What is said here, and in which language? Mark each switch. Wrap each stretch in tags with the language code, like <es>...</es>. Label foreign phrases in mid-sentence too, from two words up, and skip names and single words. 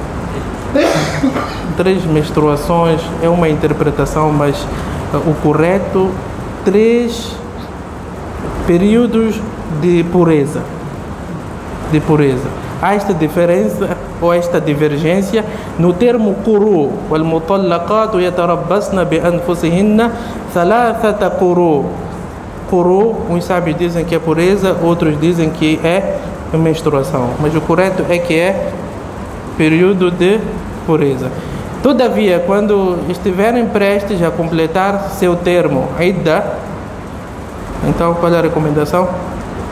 <pt>3 menstruações é uma interpretação, mas o correto, 3 períodos de pureza. De pureza. Há esta diferença ou esta divergência no termo quru.</pt> <ar>وَالْمُطَلَّقَاتُ يَتَرَبَّصْنَ بِأَنفُسِهِنَّ ثَلَاثَةَ قُرُوءٍ.</ar> <pt>Quru, uns sábios dizem que é pureza, outros dizem que é menstruação. Mas o correto é que é período de pureza. Todavia, quando estiverem prestes a completar seu termo idda, então qual é a recomendação?</pt>